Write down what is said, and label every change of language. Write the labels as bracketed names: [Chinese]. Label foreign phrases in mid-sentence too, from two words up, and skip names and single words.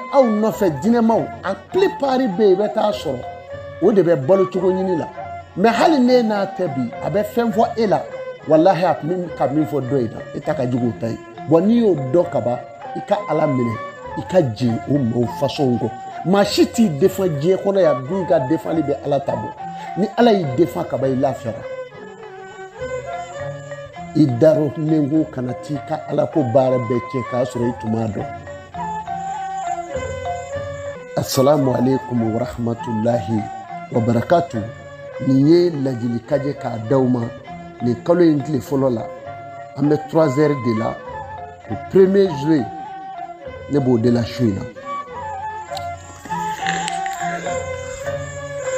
[Bambara] aw nɔfɛ jinɛmaw [French] a plupart [Bambara] bɛ yen i bɛ taa sɔrɔ o de bɛ balo cogo ɲini la mais hali ne n'a tɛ bi a bɛ fɛn fɔ e la walahi a tun bɛ ka min fɔ dɔ in na e ta ka jugu o ta ye bon n'i y'o dɔn ka ban i ka ala minɛ i ka jigin o maaw façon kɔ maa si t'i défend diɲɛ kɔnɔ yan bi ka défenli bɛ ala ta bɔ ni ala y'i défend ka ban i lafiyara i darɔlen ko kana t'i ka ala ko baara bɛɛ kɛ k'a sɔrɔ i tun m'a dɔn [Arabic] السلام عليكم ورحمة الله وبركاته [Bambara] nin ye ladilikan ye k'a d'aw ma nin kalo in tile fɔlɔ la an bɛ [French] 3 heures [Bambara] de la o [French] 1er juillet [Bambara] ne b'o de la su in na